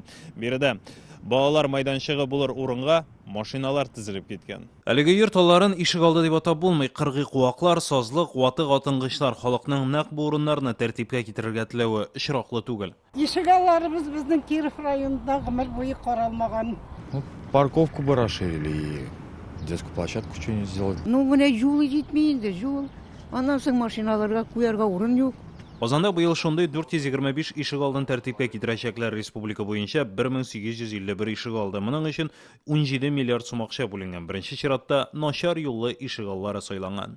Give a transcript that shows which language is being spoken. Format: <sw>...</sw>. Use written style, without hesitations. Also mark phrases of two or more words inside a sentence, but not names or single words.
<tt>Биредә балалар майданчыгы булыр урынга машиналар тезелеп киткән. Әлеге йорт алларын ишегалды дип атап булмый. Кыргый куаклар, сазлык, ватык атынгычлар халыкның нәкъ бу урыннарны тәртипкә китерергә теләве очраклы түгел. Ишегалларыбыз безнең Киров районында гомер буе каралмаган.</tt> <ru>Парковку бы расширили и детскую площадку что-нибудь сделать. Ну,</ru> <tt>менә юл җитми инде, юл. Аннан соң машиналарга куярга урын юк. Казанда быел шундый 425 ишегалдын тәртипкә китерәчәкләр республика буенча 1851 ишегалды. Моның өчен 17 миллиард сум акча бүленгән. Беренче чиратта начар юллы ишегаллары сайланган.</tt>